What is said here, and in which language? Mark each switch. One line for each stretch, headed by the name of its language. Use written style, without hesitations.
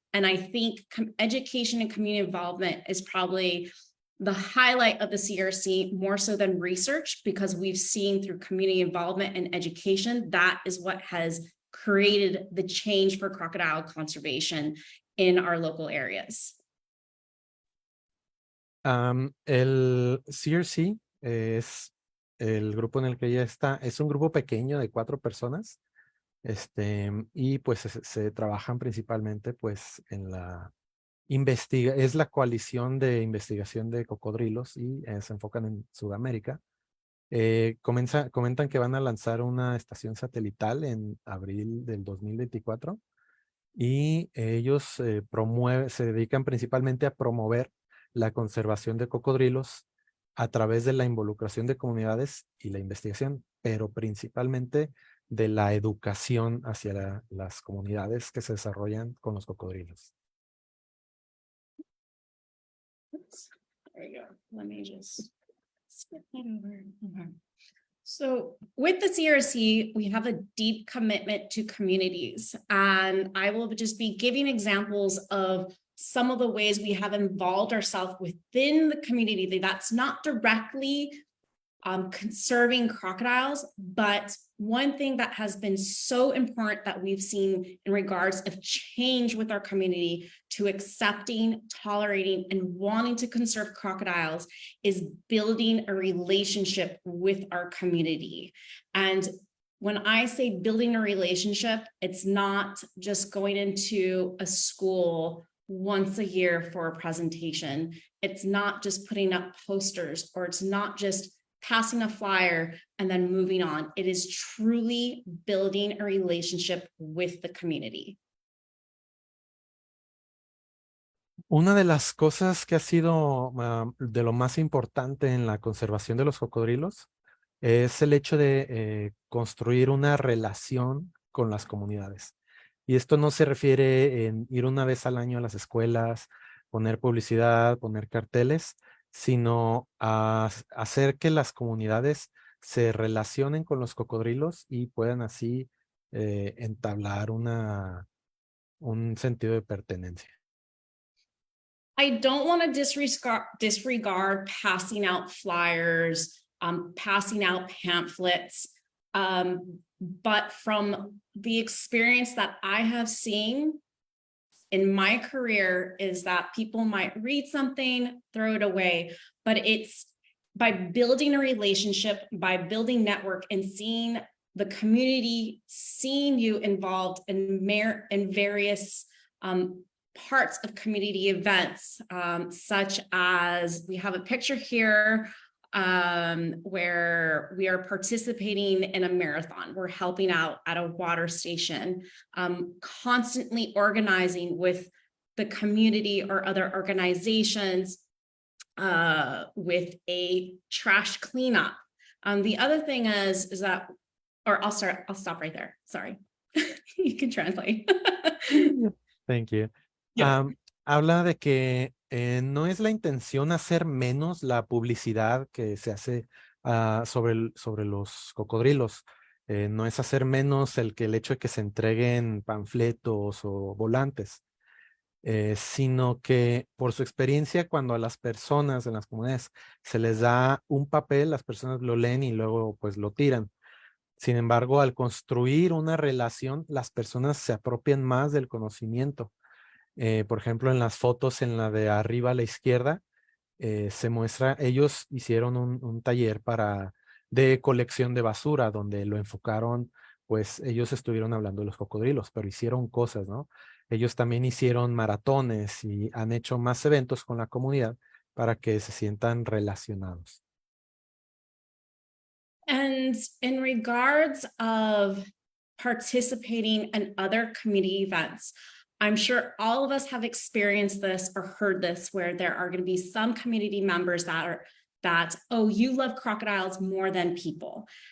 English: And I think education and community involvement is probably the highlight of the CRC more so than research, because we've seen through community involvement and education, that is what has created the change for crocodile conservation in our local areas.
Spanish: El CRC es el grupo en el que ella está, es un grupo pequeño de 4 personas, y pues se trabajan principalmente pues en la es la coalición de investigación de cocodrilos y se enfocan en Sudamérica. Comentan que van a lanzar una estación satelital en abril del 2024 y ellos se dedican principalmente a promover la conservación de cocodrilos a través de la involucración de comunidades y la investigación, pero principalmente de la educación hacia las comunidades que se desarrollan con los cocodrilos.
English: Oops, there you go. Let me just skip that over. Okay. So with the CRC, we have a deep commitment to communities, and I will just be giving examples of some of the ways we have involved ourselves within the community that's not directly conserving crocodiles, but one thing that has been so important that we've seen in regards of change with our community to accepting, tolerating, and wanting to conserve crocodiles is building a relationship with our community. And when I say building a relationship, it's not just going into a school once a year for a presentation. It's not just putting up posters, or it's not just passing a flyer and then moving on. It is truly building a relationship with the community.
Spanish: Una de las cosas que ha sido de lo más importante en la conservación de los cocodrilos es el hecho de construir una relación con las comunidades. Y esto no se refiere en ir una vez al año a las escuelas, poner publicidad, poner carteles, sino a hacer que las comunidades se relacionen con los cocodrilos y puedan así entablar un sentido de pertenencia.
English: I don't want to disregard passing out flyers, passing out pamphlets, but from the experience that I have seen in my career is that people might read something, throw it away, but it's by building a relationship, by building network and seeing the community, seeing you involved in various parts of community events, such as we have a picture here where we are participating in a marathon. We're helping out at a water station, constantly organizing with the community or other organizations with a trash cleanup. The other thing is that, or I'll stop right there. Sorry. You can translate. Thank you. Yeah.
Spanish: Habla de que no es la intención hacer menos la publicidad que se hace sobre los cocodrilos. No es hacer menos el hecho de que se entreguen panfletos o volantes, sino que por su experiencia, cuando a las personas en las comunidades se les da un papel, las personas lo leen y luego pues lo tiran. Sin embargo, al construir una relación, las personas se apropian más del conocimiento. Por ejemplo, en las fotos, en la de arriba a la izquierda, se muestra, ellos hicieron un taller para de colección de basura, donde lo enfocaron, pues ellos estuvieron hablando de los cocodrilos, pero hicieron cosas, ¿no? Ellos también hicieron maratones y han hecho más eventos con la comunidad para que se sientan relacionados.
English: And in regards of participating in other community events, I'm sure all of us have experienced this or heard this, where there are going to be some community members that, oh, you love crocodiles more than people.